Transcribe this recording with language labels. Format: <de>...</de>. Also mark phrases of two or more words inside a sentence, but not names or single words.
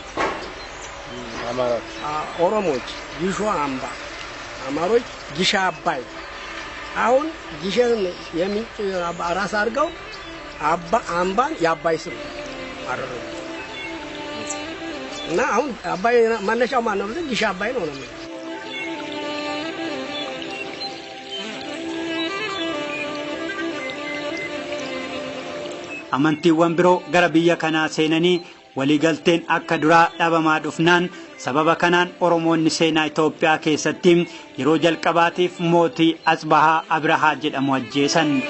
<am>አማሮች ኦሮሞች ጊሾ አምባ አማሮች ጊሻ አባይ አሁን ጊሸን የሚንጭ ራስ አድርገው አባ አምባን የአባይ ስም አደረጉ እና አሁን አባይ መነሻው ማን ነው? ጊሻ አባይ ነው ነው።</am> <om>Amantiiwwan biroo gara biyya kanaa seenanii waliigalteen akka duraa dhabamaa dhufnaan sababa kanaan Oromoonni seenaa Itoophiyaa keessatti yeroo jalqabaatiif mootii Atsbahaa Abrahaa jedhamu ajjeesan.</om>